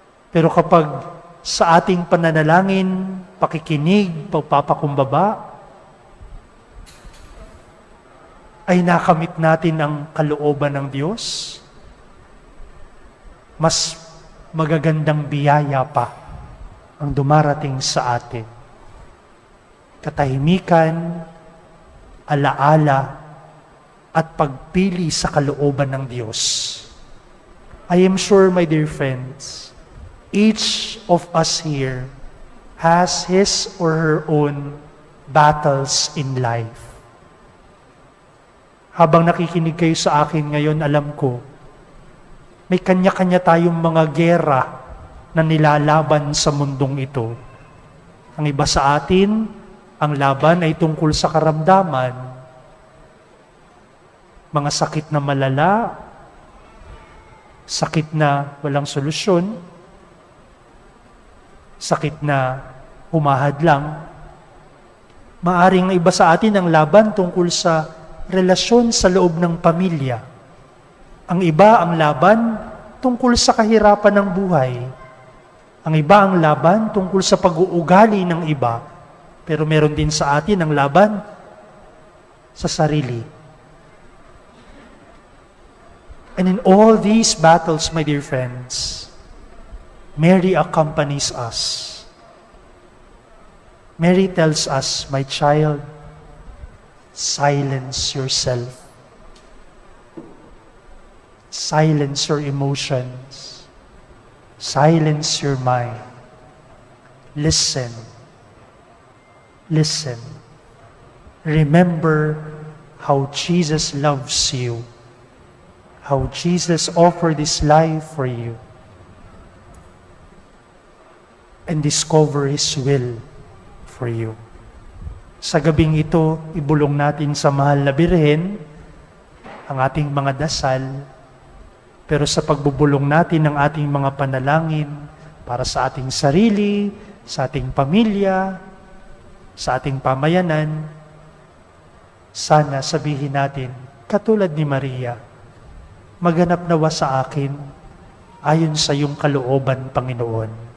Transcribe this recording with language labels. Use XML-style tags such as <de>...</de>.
<tl>Pero kapag sa ating pananalangin, pakikinig, pagpapakumbaba, ay nakamit natin ang kalooban ng Diyos, mas magagandang biyaya pa ang dumarating sa atin. Katahimikan, alaala, at pagpili sa kalooban ng Diyos.</tl> <en>I am sure, my dear friends, each of us here has his or her own battles in life.</en> <tl>Habang nakikinig kayo sa akin ngayon, alam ko, may kanya-kanya tayong mga gera na nilalaban sa mundong ito. Ang iba sa atin, ang laban ay tungkol sa karamdaman, mga sakit na malala, sakit na walang solusyon, sakit na humahad lang. Maaring iba sa atin ang laban tungkol sa relasyon sa loob ng pamilya. Ang iba ang laban tungkol sa kahirapan ng buhay. Ang iba ang laban tungkol sa pag-uugali ng iba. Pero meron din sa atin ang laban sa sarili.</tl> <en>And in all these battles, my dear friends, Mary accompanies us. Mary tells us, my child, silence yourself. Silence your emotions. Silence your mind. Listen. Listen. Remember how Jesus loves you. How Jesus offered His life for you. And discover His will for you.</en> <tl>Sa gabing ito, ibulong natin sa mahal na Birhen ang ating mga dasal, pero sa pagbubulong natin ng ating mga panalangin para sa ating sarili, sa ating pamilya, sa ating pamayanan, sana sabihin natin, katulad ni Maria, maganap nawa sa akin ayon sa iyong kalooban, Panginoon.</tl>